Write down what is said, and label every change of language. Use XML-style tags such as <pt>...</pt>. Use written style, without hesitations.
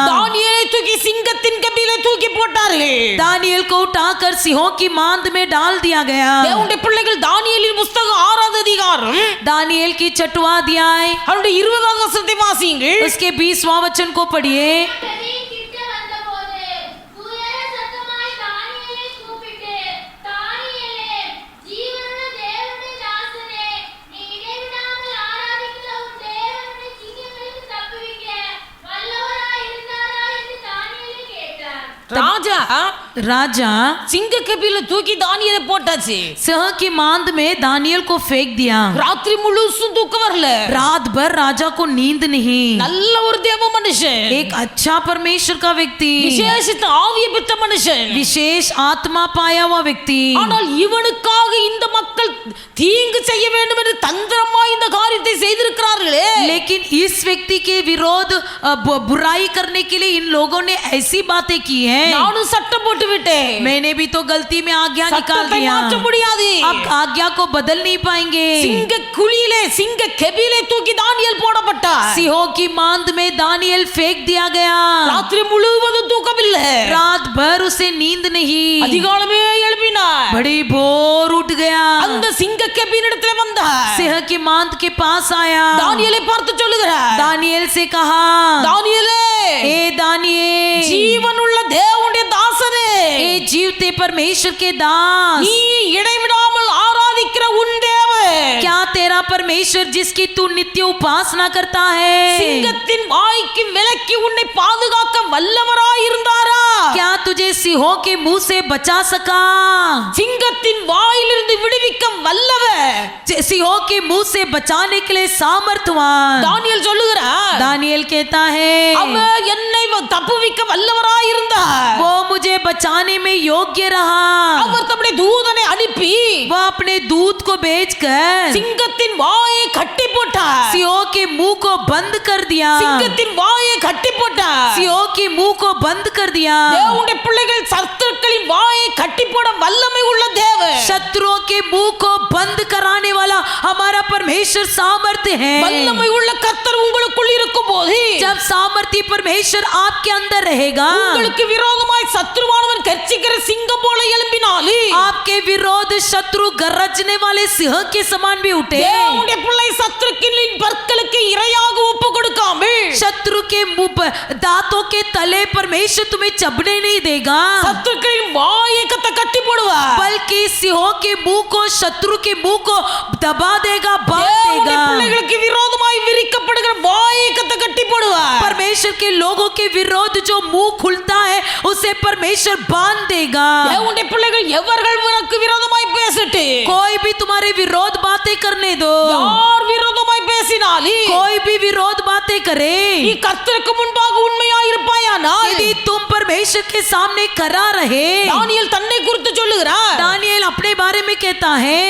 <ta>தானியேலை தூக்கி சிங்கத்தின் கபிலே தூக்கி போட்டார்கள்.</ta> <hi>दानियेल को उठाकर सिंहों की मांद में डाल दिया गया।</hi> <ta>தேவனுடைய பிள்ளைகள் தானியேலின் புத்தகம் 6வது அதிகாரம்</ta> <hi>दानियेल की 6वां अध्याय</hi> <ta>அவருடைய 20வது வசனத்தை வாசியுங்கள்.</ta> <hi>उसके 20वां वचन को पढ़िए।</hi> <ta>கிட்ட வந்தபோது தூயர சத்தமாய் தானியேலை கூப்பிட்டு, தானியேலே, ஜீவனுள்ள தேவனுடைய தாசனே, நீ இடைவிடாமல் ஆராதிக்கிற உன் தேவனுடைய சிங்கங்களுக்கு தப்புவிக்க வல்லவராய் இருந்தாரா என்று தானியேலை கேட்டார்.</ta> <hi>राजा</hi> <ta>சிங்க கபில தூக்கி தானியேலை போட்டாச்சு.</ta> <hi>सिंह की मांद में दानियेल को फेंक दिया।</hi> <ta>ராத்திரி முழுசும் தூக்கம் வரல.</ta> <hi>रात भर राजा को नींद नहीं।</hi> <ta>நல்ல ஒரு தேவ மனுஷன்,</ta> <hi>एक अच्छा परमेश्वर का व्यक्ति,</hi> <ta>விசேஷித்த ஆவியை பெற்ற மனுஷன்.</ta> <hi>विशेष आत्मा पाया हुआ व्यक्ति,</hi> <ta>ஆனால் இவனுக்காக இந்த மக்கள் தீங்கு செய்ய வேண்டும் என்று தந்திரமாய் இந்த காரியத்தை செய்திருக்கிறார்களே.</ta> <hi>लेकिन इस व्यक्ति के विरोध बुराई करने के लिए इन लोगों ने ऐसी बातें की हैं।</hi> <ta>நானும் சட்டம் போட்டு விட்டேன்.</ta> <hi>मैंने भी तो गलती में आज्ञा निकाल</hi> <ta>சட்டத்தை</ta> <hi>दिया।</hi> <ta>மாற்ற முடியாது.</ta> <hi>अब आज्ञा को बदल नहीं पाएंगे।</hi> <ta>சிங்க குழியிலே சிங்க கபிலே தூக்கி தானியேல் போடப்பட்டார்.</ta> <hi>सिंहों की मांद में दानियेल फेंक दिया गया।</hi> <ta>ராத்திரி முழுவதும் தூக்கமில்லை.</ta> <hi>रात भर उसे नींद नहीं।</hi> <ta>அதிகாலமே எழுப்பினார்.</ta> <hi>बड़ी भोर उठ गया।</hi> <ta>அந்த சிங்க கபினிடத்திலே வந்தார்.</ta> <hi>सिंह की मांद के पास आया।</hi> <ta>தானியேலை பார்த்து சொல்லுகிறார்,</ta> <hi>दानियेल से कहा,</hi> <ta>தானியேலே,</ta> <hi>ए दानियेल,</hi> <ta>ஜீவனுள்ள தேவனுடைய தாசனே,</ta> <hi>ए जीवते परमेश्वर के दास,</hi> <ta>நீ இடைவிடாமல் ஆராதிக்கிற உன் தேவன்</ta> <hi>क्या तेरा मेरा परमेश्वर जिसकी तू नित्य उपासना करता है,</hi> <ta>சிங்கத்தின் வாய்க்கு விலக்கி உன்னை பாதுகாக்க வல்லவராய் இருந்தாரா?</ta> <hi>क्या तुझे सिंहों के मुंह से बचा सका?</hi> <ta>சிங்கத்தின் வாயிலிருந்து விடுவிக்க வல்லவர்,</ta> <hi>सिंहों के मुंह से बचाने के लिए सामर्थ्यवान।</hi> <ta>தானியேல் சொல்லுகிறார்,</ta> <hi>दानियेल कहता है</hi> <ta>அவர் என்னை தப்புவிக்க வல்லவராய் இருந்தார்.</ta> <hi>वो मुझे बचाने में योग्य रहा।</hi> <ta>அவர் தம்முடைய தூதனை அனுப்பி</ta> <hi>वह अपने दूत को भेजकर</hi> <ta>சிங்கத்தின் வாயை கட்டி போட்டார்.</ta> <hi>सिंहों के मुंह को बंद कर दिया।</hi> <ta>சிங்கத்தின் வாயை கட்டி போட்டார்.</ta> <hi>सिंहों के मुंह को बंद कर दिया।</hi> <ta>தேவனுடைய பிள்ளைகள் சத்துருக்களின் வாயை கட்டி போட வல்லமை உள்ள தேவன்.</ta> <hi>शत्रुओं के मुंह को बंद कराने वाला हमारा परमेश्वर सामर्थ्य है।</hi> <ta>வல்லமை உள்ள கர்த்தர் உங்களுக்குள் இருக்கும்போது,</ta> <hi>जब सामर्थ्य परमेश्वर आपके अंदर रहेगा,</hi> <ta>உங்களுக்கு விரோதமாய் சத்துருவானவன் கர்ச்சிக்கிற சிங்கம் போல எழும்பினாலே,</ta> <hi>आपके विरोध शत्रु गरजने वाले सिंह के समान भी उठे।</hi> <ta>தேவனுடைய பிள்ளை சத்துருக்களின் பற்களுக்கு இரையாக ஒப்பு கொடுக்காமல்,</ta> <hi>शत्रु के मुंह पर दांतों के तले परमेश्वर तुम्हें चबने नहीं देगा,</hi> <ta>சத்துருக்களின் வாயை கட்டி போடுவார்.</ta> <hi>बल्कि सिंहों के मुंह को, शत्रु के मुंह को दबा देगा, बांध</hi> <ta>தேவனுடைய</ta> <hi>देगा।</hi> <ta>பிள்ளைகளுக்கு விரோதமாய் விரிக்கப்படுகிற வாயை கட்டி போடுவார்.</ta> <hi>परमेश्वर के लोगों के विरोध जो मुंह खुलता है उसे परमेश्वर बांध देगा।</hi> <ta>தேவனுடைய பிள்ளைகள் எவர்கள் உனக்கு விரோதமாய் பேசட்டு,</ta> <hi>कोई भी तुम्हारे विरोध बातें करने दो,</hi> <ta>யார் விரோதமாய் பேசினாலே,</ta> <hi>कोई भी विरोध बातें करे,</hi> <ta>நீ கர்த்தருக்கு முன்பாக உண்மையாய் இருப்பாயானால்,</ta> <hi>यदि तुम परमेश्वर के सामने करा रहे।</hi> <ta>தானியேல் தன்னை குறித்து சொல்லுகிறார்,</ta> <hi>दानियेल अपने बारे में कहता है</hi>